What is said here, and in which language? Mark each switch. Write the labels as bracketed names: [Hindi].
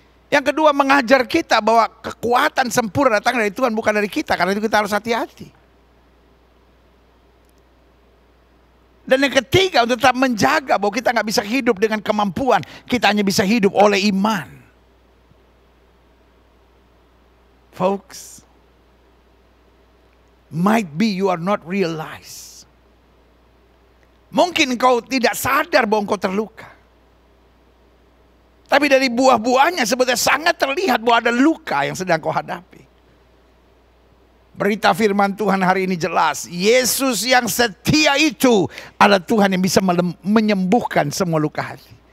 [Indonesian] Yang kedua mengajar kita bahwa kekuatan sempurna datang dari Tuhan, bukan dari kita. Karena itu kita harus hati-hati. Dan yang ketiga untuk tetap menjaga bahwa kita nggak bisa hidup dengan kemampuan. Kita hanya bisa hidup oleh iman. [English] Folks, might be you are not realized. [Indonesian] Mungkin kau tidak sadar bahwa kau terluka. Tapi dari buah-buahnya sebetulnya sangat terlihat bahwa ada luka yang sedang kau hadapi. Berita firman Tuhan hari ini jelas. Yesus yang setia itu adalah Tuhan yang bisa menyembuhkan semua luka hati.